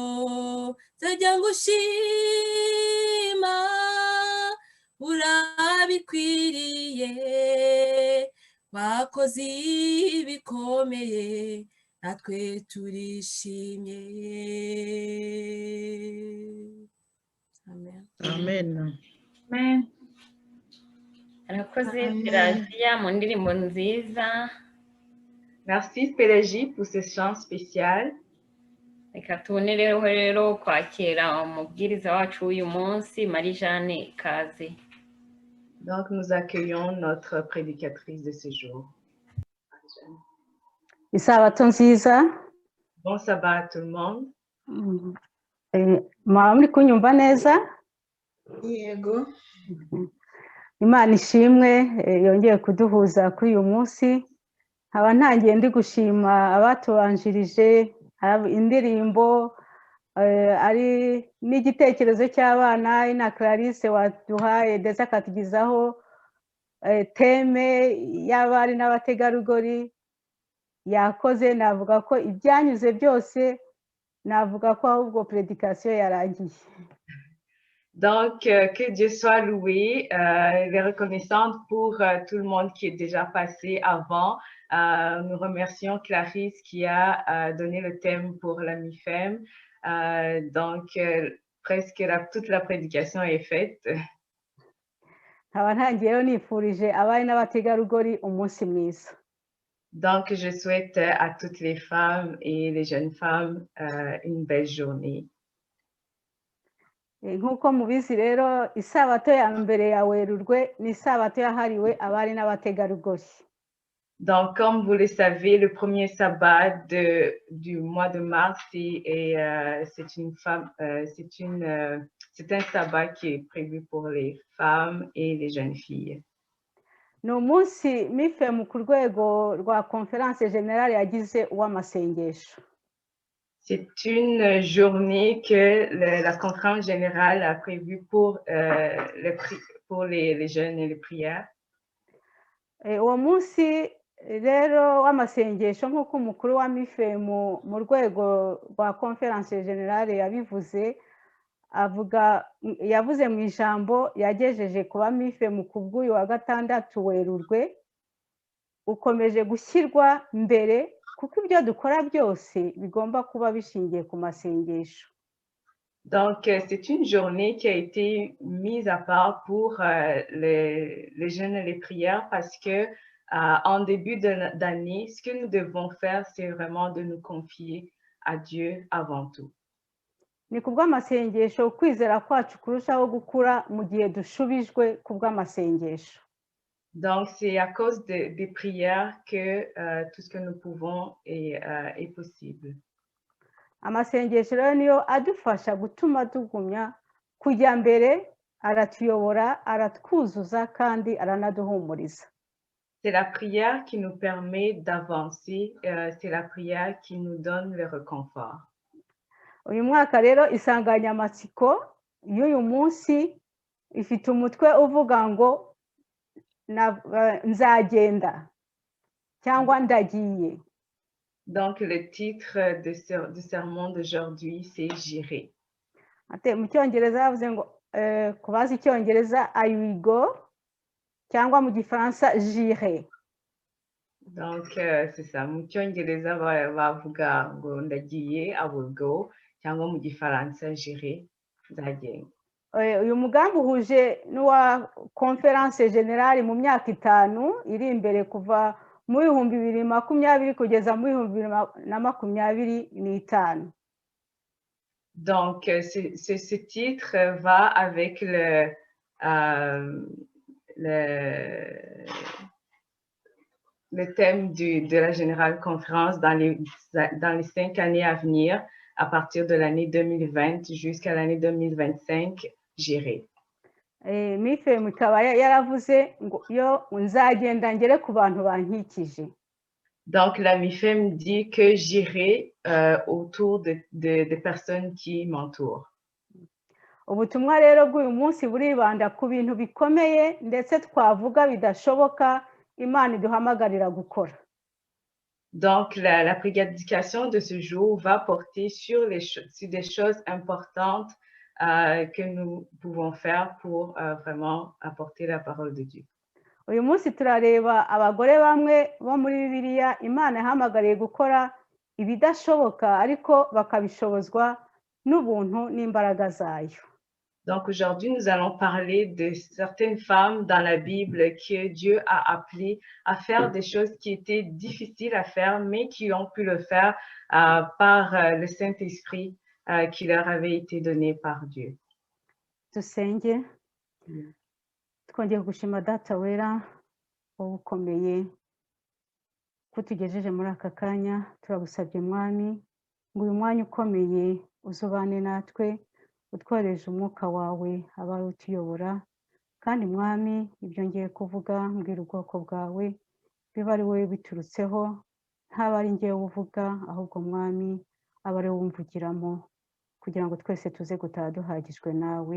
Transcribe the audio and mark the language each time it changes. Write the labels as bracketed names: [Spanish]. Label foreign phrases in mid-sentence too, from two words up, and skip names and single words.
[Kinyarwanda] Nzajya ngushima urabikwiriye, wakoze ibikomeye natwe turishimye. Amen. Amen. Amen. Arakoze Pelagia mu ndirimbo nziza. [French] Merci Pélagie pour ce chant spécial. [Kinyarwanda] Reka tubonereho rero kwakira umubwiriza wacu w'uyu munsi, Marie-Jeanne Kaze. [French] Donc nous accueillons notre prédicatrice de ce jour. [Kinyarwanda] Isabato nziza. [French] Bon sabbat à tout le monde. [Kinyarwanda] Mwaba muri kunyumva neza? Yego. Imana ishimwe yongeye kuduhuza kuri uyu munsi. Nkaba ntangiye ndi gushima abatubanjirije, indirimbo ari n'igitekerezo cy'abana, ina Clarisse waduhaye ndetse akatugizaho teme y'abari n'abategarugori. Yakoze, navuga ko ibyanyuze byose navuga ko ahubwo prédication yarangiye. [French] Donc, que Dieu soit loué. Elle est reconnaissante pour tout le monde qui est déjà passé avant. Nous remercions Clarisse qui a donné le thème pour la MIFEM. Donc, presque toute la prédication est faite. [Kinyarwanda] Nkaba ntangiyeho nifurije abari n'abategarugori umunsi mwiza. [French] Donc, je souhaite à toutes les femmes et les jeunes femmes une belle journée. [Kinyarwanda] Nk'uko mubizi rero isabato ya mbere ya Werurwe ni isabato yahariwe abari n'abategarugori. [French] Donc, comme vous le savez, le premier sabbat du mois de mars, c'est un sabbat qui est prévu pour les femmes et les jeunes filles. [Kinyarwanda] Ni umunsi MIFEM ku rwego rwa [French] conference générale [Kinyarwanda] yagize uw'amasengesho. [French] C'est une journée que la conférence générale a prévue pour les jeunes et les prières. [Kinyarwanda] Uwo munsi rero w'amasengesho nk'uko umukuru wa MIFEM mu rwego rwa [French] conference générale [Kinyarwanda] yabivuze, yavuze mu ijambo yagejeje kuba MIFEM ku bw'uyu wa gatandatu Werurwe, ukomeje gushyirwa mbere kuko ibyo dukora byose bigomba kuba bishingiye ku masengesho. [French] Donc, c'est une journée qui a été mise à part pour les jeunes et les prières parce que en début d'année, ce que nous devons faire, c'est vraiment de nous confier à Dieu avant tout. [Kinyarwanda] Ni kubw'amasengesho ukwizera kwacu kurushaho gukura mu gihe dushubijwe kubw'amasengesho. [French] Donc, c'est à cause des prières que tout ce que nous pouvons est possible. [Kinyarwanda] Amasengesho rero niyo adufasha gutuma tugumya kujya mbere, aratuyobora, aratwuzuza kandi aranaduhumuriza. [French] C'est la prière qui nous permet d'avancer, c'est la prière qui nous donne le réconfort. [Kinyarwanda] Uyu mwaka rero insanganyamatsiko y'uyu munsi ifite umutwe uvuga ngo nzagenda cyangwa ndagiye. [French] Donc, le titre du sermon d'aujourd'hui, c'est J'irai. [Kinyarwanda] Mu cyongereza yavuze ngo kubaza icyongereza [English] I will go [Kinyarwanda] cyangwa mu gifaransa j'irai. [French] Donc, c'est ça. [Kinyarwanda] Mu cyongereza bavuga ngo ndagiye, [English] I will go, [Kinyarwanda] cyangwa mu gifaransa j'irai, nzagenda. Uyu mugambi uhuje n'uwa [French] conference générale [Kinyarwanda] mu myaka 5 iri imbere kuva mu 2020 kugeza mu 2025. [French] Donc, ce titre va avec le thème de la Générale Conférence dans les 5 années à venir, à partir de l'année 2020 jusqu'à l'année 2025, j'irai. [Kinyarwanda] MIFEM ikaba yaravuze ngo yo nzagenda ngere ku bantu bankikije. [French] Donc, la MIFEM dit que j'irai autour des personnes qui m'entourent. [Kinyarwanda] Ubutumwa rero bw'uyu munsi buribanda ku bintu bikomeye ndetse twavuga bidashoboka Imana iduhamagarira gukora. [French] Donc, la prédication de ce jour va porter sur des choses importantes que nous pouvons faire pour vraiment apporter la parole de Dieu. [Kinyarwanda] Uyu munsi turareba abagore bamwe bo muri Bibiliya Imana yahamagariye gukora ibidashoboka ariko bakabishobozwa n'ubuntu n'imbaraga zayo. [French] Donc aujourd'hui, nous allons parler de certaines femmes dans la Bible que Dieu a appelées à faire des choses qui étaient difficiles à faire, mais qui ont pu le faire par le Saint-Esprit qui leur avait été donné par Dieu. [Kinyarwanda] Dusenge. Twongeye gushima Data wera wowe ukomeye ko tugejeje muri aka kanya. Turagusabye Mwami ngo uyu mwanya ukomeye uzubane natwe, utwohereje umwuka wawe abaye utuyobora, kandi Mwami ibyo ngiye kuvuga mbwira ubwoko bwawe biba ari wowe biturutseho, ntaba ari ngewe uvuga, ahubwo Mwami aba ari wowe umvugiramo, kugira ngo twese tuze gutaha duhagijwe nawe.